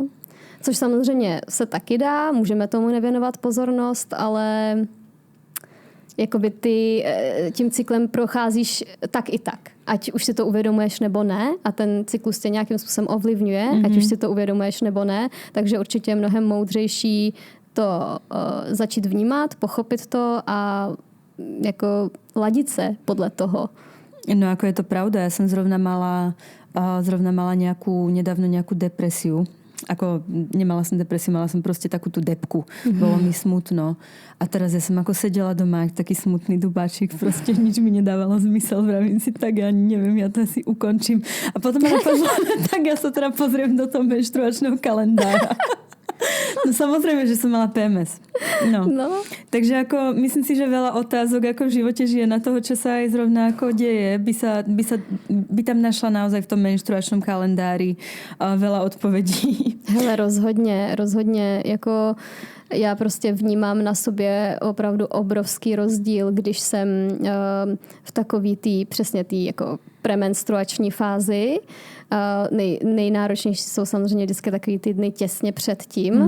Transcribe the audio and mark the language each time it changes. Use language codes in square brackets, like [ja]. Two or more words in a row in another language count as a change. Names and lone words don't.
[cs] Což samozřejmě se taky dá, můžeme tomu nevěnovat pozornost, ale jakoby ty tím cyklem procházíš tak i tak. Ať už si to uvědomuješ nebo ne a ten cyklus tě nějakým způsobem ovlivňuje, ať už si to uvědomuješ nebo ne, takže určitě je mnohem moudřejší to začít vnímat, pochopit to a jako ladit se podle toho. [sk] No ako je to pravda, ja som zrovna mala nedávno nejakú depresiu ako nemala som depresiu, mala som proste takú tú depku. Bolo mi smutno. A teraz ja som ako sedela doma, jak taký smutný dubáčik, proste nič mi nedávalo zmysel. Vravím si, tak ja neviem, ja to asi ukončím. A potom ma napadlo, tak ja sa teda pozriem do toho menštruačného kalendára. No samozrejme, že som mala PMS. No. Takže ako, myslím si, že veľa otázok ako v živote žije na toho, čo sa aj zrovna ako deje, by tam našla naozaj v tom menštruačnom kalendári veľa odpovedí. [cs] Hele, rozhodně jako já prostě vnímám na sobě opravdu obrovský rozdíl, když jsem v takový přesně tý jako premenstruační fázi. Nejnáročnější jsou samozřejmě vždycky takový ty dny těsně před tím.